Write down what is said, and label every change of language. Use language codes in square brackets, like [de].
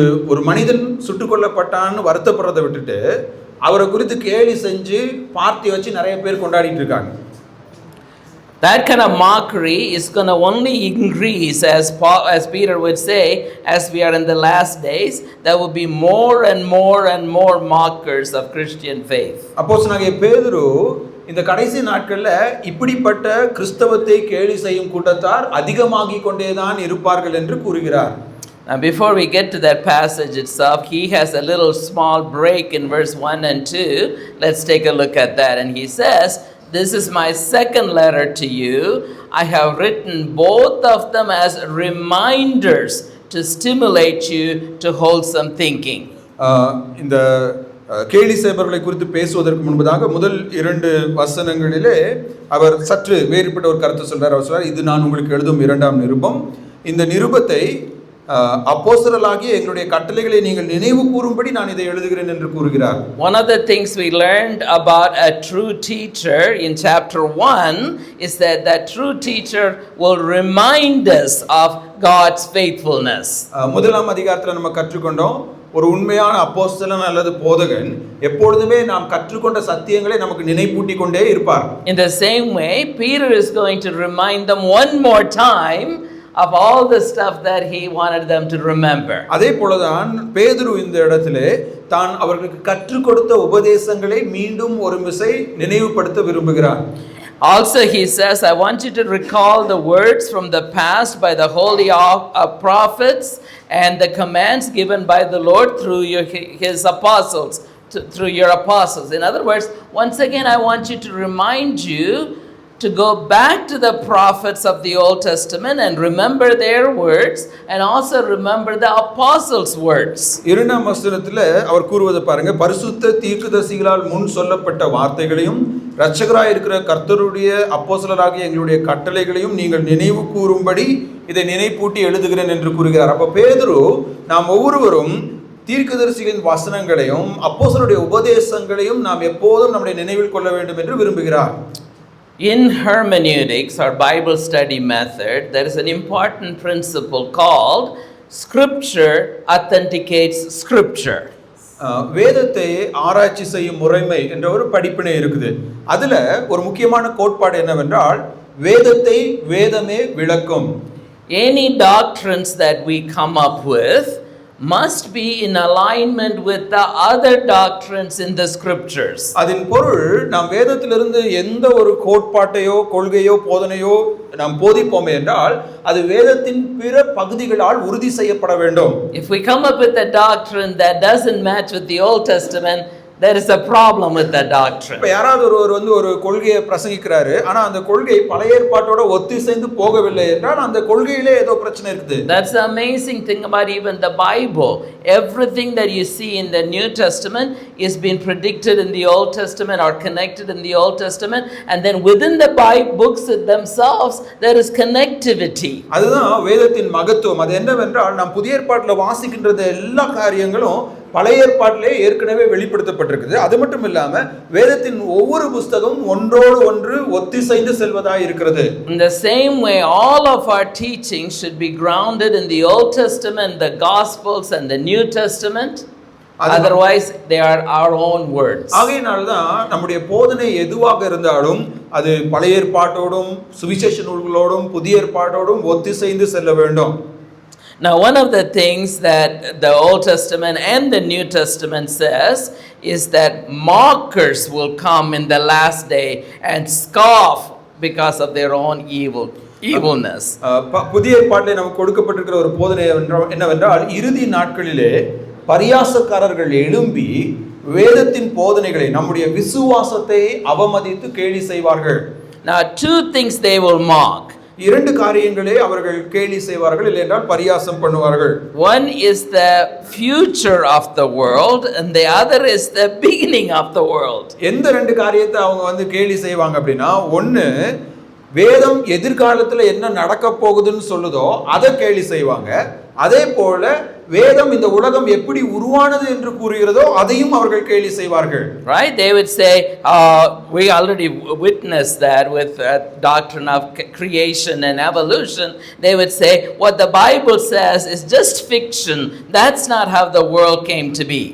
[ta] ஒரு மனிதன் சுட்டு கொல்லப்பட்டான்னு வருத்தப்படுறதை விட்டுட்டு அவரை குறித்து கேலி செஞ்சு பார்ட்டி வச்சு நிறைய பேர் கொண்டாடிட்டு இருக்காங்க. [en] That kind of mockery is going to only increase, as Peter would say, as we are in the last days. There will be more and more and more mockers of Christian faith. [ta] அப்போஸ்தலனாகிய பேதுரு இந்த கடைசி நாட்களில் இப்படிப்பட்ட கிறிஸ்தவத்தை கேலி செய்யும் கூட்டத்தார் அதிகமாகிக் கொண்டேதான் இருப்பார்கள் என்று கூறுகிறார். [en] Now before we get to that passage itself, he has a little small break in verse 1 and 2. Let's take a look at that. And he says, this is my second letter to you. I have written both of them as reminders to stimulate you to wholesome thinking. [ta] இந்த கேலி செய்பவர்களை குறித்து பேசுவதற்கு முன்பதாக முதல் 2 வசனங்களிலே அவர் சற்று வேறுபட்ட ஒரு கருத்து சொல்றார். அவர் சொல்றார், இது நான் உங்களுக்கு எழுதும் 2ஆம் நிருபம். இந்த நிருபத்தை அப்போஸ்தலராகிய எங்களுடைய கட்டளைகளை நீங்கள் நினைவு கூறும்படி நான் இதை எழுதுகிறேன் என்று கூறுகிறார். [en] One of the things we learned about a true teacher in chapter 1 is that that true teacher will remind us of God's faithfulness. [ta] முதலாம் அதிகாரத்தில் நம்ம கற்றுக்கொண்டோம், ஒரு உண்மையான அப்போஸ்தலன் அல்லது போதகன் எப்பொழுதுமே நாம் கற்றுக்கொண்ட சத்தியங்களை நமக்கு நினைப்பூட்டி கொண்டே இருப்பார். [en] In the same way, Peter is going to remind them one more time of all the stuff that he wanted them to remember. [ta] அதே போலதான் பேதுரு இந்த இடத்திலே தான் அவர்களுக்கு கற்றுக் கொடுத்த உபதேசங்களை மீண்டும் ஒரு முறை நினைவுபடுத்த விரும்புகிறார். [en] Also he says, I want you to recall the words from the past by the holy prophets and the commands given by the Lord through his apostles, through your apostles. In other words, once again I want you to remind you to go back to the prophets of the Old Testament and remember their words and also remember the apostles' words. [ta] இரண்டாம் வசனத்திலே அவர் கூறுவதை பாருங்க, பரிசுத்த தீர்க்கதரிசிகளால் முன் சொல்லப்பட்ட வார்த்தைகளையும் இரட்சகராய் இருக்கிற கர்த்தருடைய அப்போஸ்தலராகிய எங்களுடைய கட்டளைகளையும் நீங்கள் நினைவு கூறும்படி இதை நினைப்பூட்டி எழுதுகிறேன் என்று கூறுகிறார். அப்ப பேதுரு நாம் ஒவ்வொருவரும் தீர்க்கதரிசிகளின் வசனங்களையும் அப்போஸ்தலருடைய உபதேசங்களையும் நாம் எப்போதும் நம்முடைய நினைவில் கொள்ள வேண்டும் என்று விரும்புகிறார். [en] In hermeneutics, or Bible study method, there is an important principle called Scripture authenticates Scripture. [ta] வேதத்தை ஆராய்ச்சி செய்யும் முறைமை என்ற ஒரு படிப்பினை இருக்குது. அதுல ஒரு முக்கியமான கோட்பாடு என்னவென்றால், வேதத்தை வேதமே விளக்கும். [en] Any doctrines that we come up with must be in alignment with the other doctrines in the scriptures. [ta] அதன் பொருள், நாம் வேதத்திலிருந்து எந்த ஒரு கோட்பாட்டையோ கொள்கையோ போதனையோ நாம் போதிப்போமே என்றால் அது வேதத்தின் பிற பகுதிகளால் உறுதி செய்யப்பட வேண்டும். [en] If we come up with a doctrine that doesn't match with the Old Testament, there is a problem with that doctrine. [ta] இப்ப யாராவது ஒருவர் வந்து ஒரு கொள்கையை பிரசங்கிக்கிறாரு, ஆனா அந்த கொள்கை பழைய ஏற்பாட்டோட ஒத்திசைந்து போகவில்லை என்றால் அந்த கொள்கையிலே ஏதோ பிரச்சனை இருக்குது. [en] That's the amazing thing about even the Bible. Everything that you see in the New Testament is being predicted in the Old Testament or connected in the Old Testament, and then within the Bible books themselves there is connectivity. [ta] அதுதான் வேதத்தின் மகத்துவம். அது என்னவென்றால், நாம் புதிய ஏற்பாட்டில் வாசிக்கின்ற எல்லா காரியங்களும் பழைய ஏற்பாட்டிலே ஏற்கனவே வெளிப்படுத்தப்பட்டிருக்குது. அது மட்டும் இல்லாம வேதத்தின் ஒவ்வொரு புத்தகமும் ஒன்றோடு ஒன்று ஒத்திசைந்து செல்வதாய் இருக்கிறது. [en] In the same way, all of our teachings should be grounded in the Old Testament, the Gospels and the New Testament. Otherwise they are our own words. [ta] ஆகையினால்தான் நம்முடைய போதனை எதுவாக இருந்தாலும் அது பழைய ஏற்பாட்டோடும் சுவிசேஷ நூல்களோடும் புதிய ஏற்பாட்டோடும் ஒத்திசைந்து செல்ல வேண்டும். [en] Now, one of the things that the Old Testament and the New Testament says is that mockers will come in the last day and scoff because of their own evilness. [ta] புதிய ஏற்பாட்டிலே நமக்கு கொடுக்கப்பட்டிருக்கிற ஒரு போதனை என்னவென்றால், இறுதி நாட்களிலே பரியாசக்காரர்கள் எழும்பி வேதத்தின் போதனைகளை, நம்முடைய விசுவாசத்தை அவமதித்து கேலி செய்வார்கள். [en] Now, two things they will mock. [ta] இரண்டு காரியங்களே அவர்கள் கேலி செய்வார்கள், இல்லை என்றால் பரியாசம் பண்ணுவார்கள். [en] One is the future of the world and the other is the beginning of the world. [ta] எந்த ரெண்டு காரியத்தை அவங்க வந்து கேலி செய்வாங்க அப்படின்னா, ஒன்னு வேதம் எதிர்காலத்துல என்ன நடக்க போகுதுன்னு சொல்லுதோ அதை கேலி செய்வாங்க. அதே போல வேதம் இந்த உலகம் எப்படி உருவானது என்று கூறுகிறதோ அதையும் அவர்கள் கேலி செய்வார்கள். [en] Right? They would say, we already witnessed that with doctrine of creation and evolution. They would say, what the Bible says is just fiction. That's not how the world came to be.